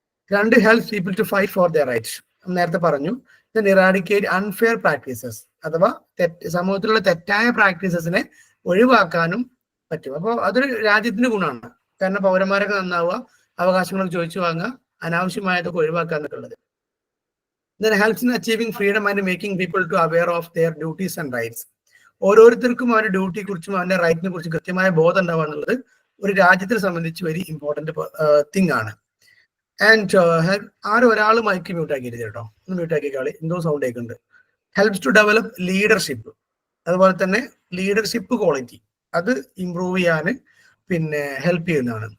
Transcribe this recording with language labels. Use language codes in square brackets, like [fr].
[en] 2, helps people to fight for their rights. [ml] നേരത്തെ പറഞ്ഞു. [en] eradicate unfair practices, [ml] അഥവാ സമൂഹത്തിലുള്ള തെറ്റായ പ്രാക്ടീസസിനെ ഒഴിവാക്കാനും പറ്റും. അപ്പോൾ അതൊരു രാജ്യത്തിന് ഗുണമാണ്. കാരണം പൗരന്മാരൊക്കെ നന്നാവുക, അവകാശങ്ങളൊക്കെ ചോദിച്ചു വാങ്ങുക, അനാവശ്യമായതൊക്കെ ഒഴിവാക്കുക എന്നൊക്കെ ഉള്ളത്. [en] Then helps in achieving freedom and making people to aware of their duties and rights. [ml] ഓരോരുത്തർക്കും അവരുടെ ഡ്യൂട്ടിയെ കുറിച്ചും അവരുടെ റൈറ്റിനെ കുറിച്ചും കൃത്യമായ ബോധം ഉണ്ടാവുക എന്നുള്ളത് ഒരു രാജ്യത്തിനെ സംബന്ധിച്ച് [en] very important thing [ml] ആണ്. ആൻഡ് ഒരാൾ മൈക്ക് മ്യൂട്ട് ആക്കിയിട്ട് കേട്ടോ, ഒന്ന് മ്യൂട്ട് ആക്കിയ കളി എന്തോ സൗണ്ട് കേൾക്കുന്നുണ്ട്. [en] Helps to develop leadership. [ml] അതുപോലെ തന്നെ ലീഡർഷിപ്പ് ക്വാളിറ്റി അത് ഇംപ്രൂവ് ചെയ്യാൻ പിന്നെ ഹെൽപ്പ് ചെയ്യുന്നതാണ്.